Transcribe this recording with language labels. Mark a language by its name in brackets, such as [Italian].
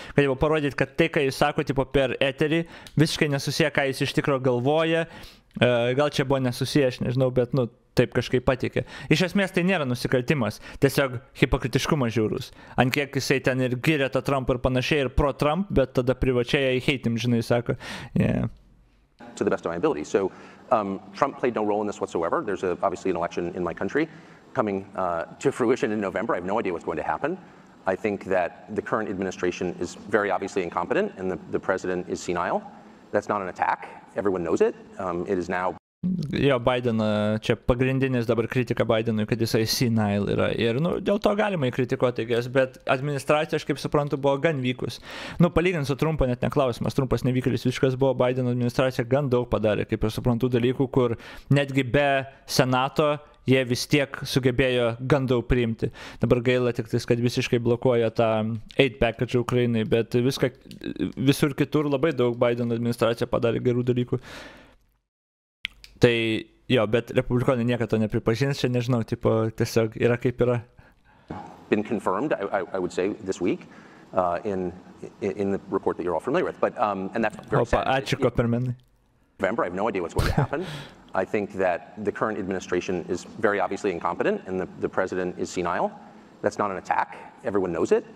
[Lithuanian] Kad jau parodyti, kad tai, ką jis sako, tipo per eterį, visiškai nesusiję, ką jis iš tikro galvoja. Gal čia buvo nesusiję, aš nežinau, bet, nu, taip kažkaip patikė. Iš esmės tai nėra nusikaltimas, tiesiog hipokritiškumas žiaurus. Ant kiek jisai ten ir gyrė tą Trumpą ir panašiai, ir pro-Trump, bet tada privačiai jai heitim, žinai, sako. [English] Yeah. To the best of my ability. So Trump played no role in this whatsoever. There's obviously an election in my country coming to fruition in November. I have no idea what's going to happen. I think that the current administration is very obviously incompetent and the president is senile. That's not an attack. Everyone knows it. It is now. [Lithuanian] Jo, Biden, čia pagrindinis dabar kritika Bidenui, kad jisai senile yra. Ir, nu, dėl to galima įkritikuoti, bet administracija, aš kaip suprantu, buvo gan vykus. Nu, palyginti su Trumpo net neklausimas. Trumpas nevykėlis visiškas buvo, Biden administracija gan daug padarė, kaip ir suprantu, dalykų, kur netgi be senato jie vis tiek sugebėjo gan daug priimti. Dabar gaila tik tais, kad visiškai blokuoja tą aid package Ukrainai, bet visur kitur labai daug Biden administracija padarė gerų dalykų. Tai jo, bet republikonai niekada to nepripažins, čia nežinau, tipo, tiesiog yra kaip yra. [English] Been confirmed, I would say, this week in the report that you're all familiar with. But, and that's very sad. [Lithuanian] Ačiū, Kopermenai. [English] November, I have no idea what's going to happen. I think that the current administration is very obviously incompetent and the president is senile. That's not an attack. Everyone knows it.